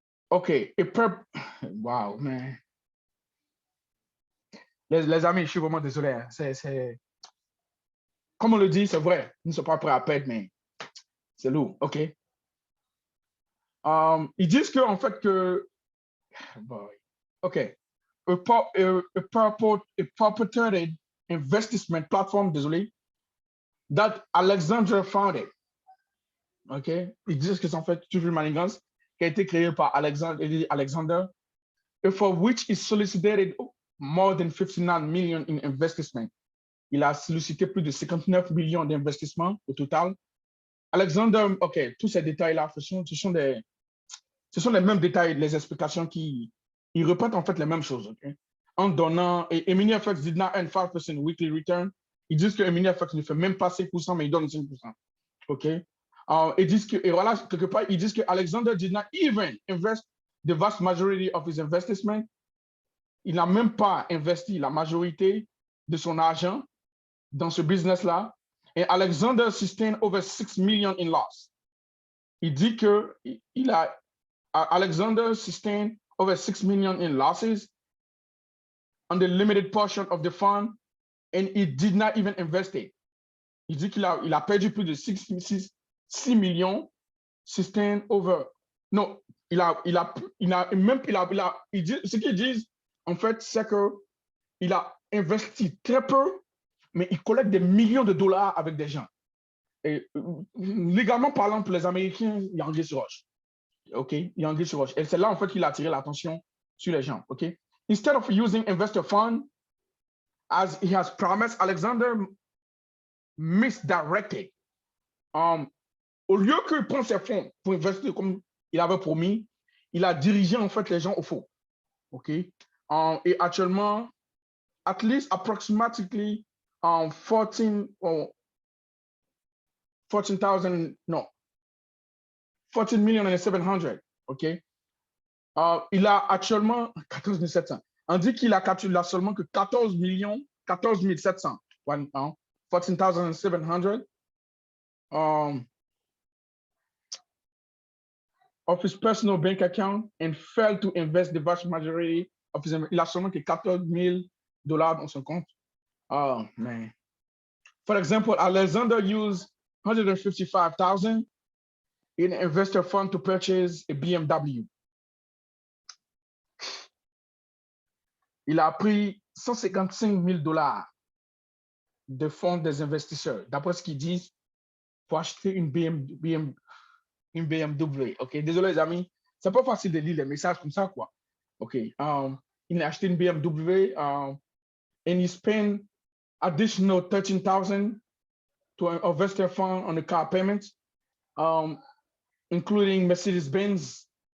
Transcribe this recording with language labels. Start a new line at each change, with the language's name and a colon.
English: OK. Wow, man.
French: Les amis, je suis vraiment désolé. Hein. Comme on le dit, c'est vrai. Nous ne sommes pas prêts à perdre, mais c'est lourd. OK. Ils disent que, en fait, que.
English: Boy. OK. A purported investment platform,
French: désolé,
English: that Alexander founded. OK?
French: Ils disent que c'est en fait toujours une manigance qui a été créée par Alexander,
English: and for which he solicited more than 59 million in investment.
French: Il a sollicité plus de 59 millions d'investissements au total. Alexander, OK, tous ces détails-là, ce sont les mêmes détails, les explications qui répètent en fait les mêmes choses. OK? En donnant, et
English: Emini FX did not earn 5% weekly return.
French: Ils disent que Emini FX ne fait même pas 5%, mais il donne 5%. OK? Ils disent que, et voilà, quelque part, ils disent que
English: Alexander did not even invest the vast majority of his investment.
French: Il n'a même pas investi la majorité de son argent dans ce business-là.
English: Et Alexander sustained over 6 million in loss.
French: Il dit que
English: Alexander sustained over 6 million in losses on the limited portion of the fund, and he did not even invest it.
French: Il dit qu'il a perdu plus de 6 millions,
English: sustained over.
French: Non, ce qu'ils disent, en fait, c'est qu'il a investi très peu, mais il collecte des millions de dollars avec des gens. Et légalement parlant, pour les Américains, il y a anguille sur roche. OK? Il y a anguille sur roche. Et c'est là, en fait, qu'il a attiré l'attention sur les gens. OK?
English: Instead of using investor fund, as he has promised, Alexander misdirected.
French: Au lieu qu'il prenne ses fonds pour investir comme il avait promis, il a dirigé en fait les gens au fond.
English: OK?
French: Et actuellement,
English: at least approximately 14
French: 14,000, non, 14,700,000, OK? Il a actuellement 14,700. On dit qu'il a capturé là seulement que 14,700.
English: 14,700 of his personal bank account and failed to invest the vast majority of his.
French: Il a seulement que 14,000 $ dans son compte.
English: Oh, man. For example, Alexander used 155,000 in an investor fund to purchase a BMW.
French: Il a pris 155,000 $ de fonds des investisseurs. D'après ce qu'ils disent, pour acheter une BMW. OK, désolé les amis, c'est pas facile de lire les messages comme ça, quoi.
English: OK,
French: il a acheté une BMW
English: and he spent additional 13,000 to an investor fund on the car payment, including Mercedes-Benz.